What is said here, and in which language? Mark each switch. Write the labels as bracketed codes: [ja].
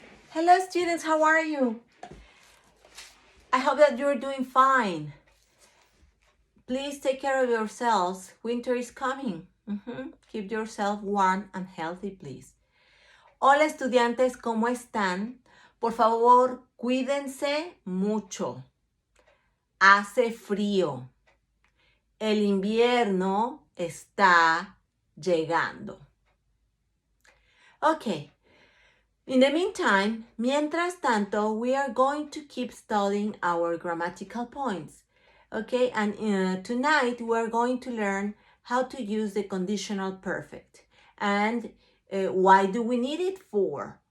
[en] Hello students, how are you? I hope that you're doing fine. Please take care of yourselves. Winter is coming. Keep yourself warm and healthy, please. [es] Hola estudiantes, ¿cómo están? Por favor, cuídense mucho. Hace frío. El invierno está llegando. [en] Okay. In the meantime, [es] mientras tanto, [en] we are going to keep studying our grammatical points. Okay, and tonight we're going to learn how to use the conditional perfect and why do we need it for.